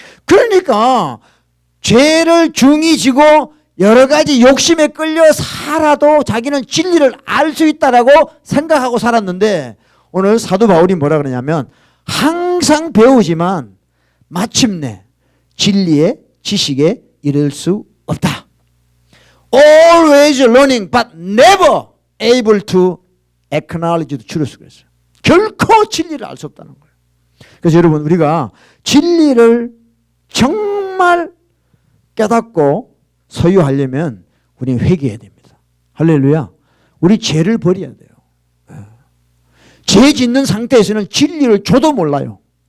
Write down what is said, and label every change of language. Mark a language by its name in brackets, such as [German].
[Korean] 그러니까 죄를 중히 지고 여러 가지 욕심에 끌려 살아도 자기는 진리를 알 수 있다라고 생각하고 살았는데 오늘 사도 바울이 뭐라 그러냐면 항상 배우지만 마침내 진리의 지식에 이를 수 없다. [English] Always learning but never able to acknowledge the truth 그랬어요. [Korean] 결코 진리를 알 수 없다는 거예요. 그래서 여러분, 우리가 진리를 정말 깨닫고 소유하려면 우리는 회개해야 됩니다. 할렐루야. 우리 죄를 버려야 돼요. 죄 짓는 상태에서는 진리를 줘도 몰라요.